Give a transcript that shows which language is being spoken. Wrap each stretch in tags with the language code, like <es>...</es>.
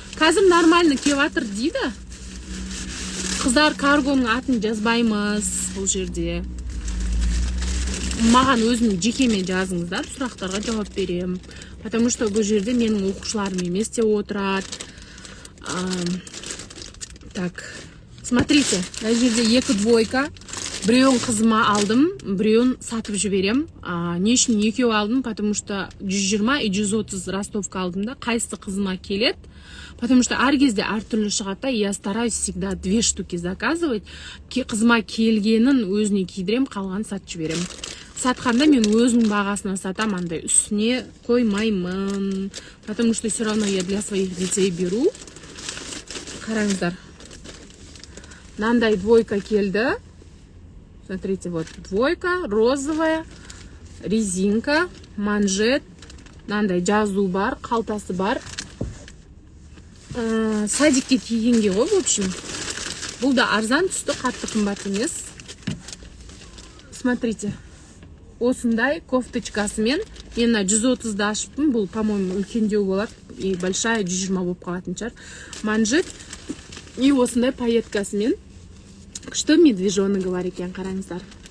<kk>Қазір нормально кеватыр дейді. Қыздар, каргоның атын жазбаймыз бұл жерде. Маған өзім жекеме жазыңыздар, сұрақтарға жауап берем.</kk> <ru>Потому что</ru> <kk>бұл жерде менің оқушыларым емес те отырады. Так, смотрите, мына жерде 2 двойка. Біреуін қызыма алдым, біреуін сатып жіберем. Не үшін екеу алдым,</kk> <ru>потому что</ru> <kk>120 и 130 ростовка алдым да, қайсы қызыма келет.</kk> <ru>Потому что</ru> <kk>әр кезде әртүрлі шығады,</kk> <ru>я стараюсь всегда 2 штуки заказывать.</ru> <kk>Қызыма келгенін өзіне кидірем, қалған сатып жіберем. Сатқанда мен өзінің бағасына сатам, андай үстіне қоймаймын.</kk> <ru>Потому что все равно я для своих детей беру.</ru> <kk>Қараңыздар. мынандай двойка келді.</kk> <ru>Смотрите, вот двойка, розовая, резинка, манжет,</ru> <kk>мынандай жазу бар, қалтасы бар. Садикке кигенге ғой,</kk> <ru>в общем.</ru> <kk>Бұл да арзан түсті, қатты қымбат емес.</kk> <ru>Смотрите,</ru> <kk>осындай кофточкасымен мен 130-ды ашыппын. Бұл, по-моему, үлкендеу болады.</kk> <ru>И большая</ru> <kk>120 болып қалатын шығар. Манжет и осындай пайеткасымен.</kk> <ru>Что медвежонок говорит,</ru> <kk>екен, қараңыздар.</kk>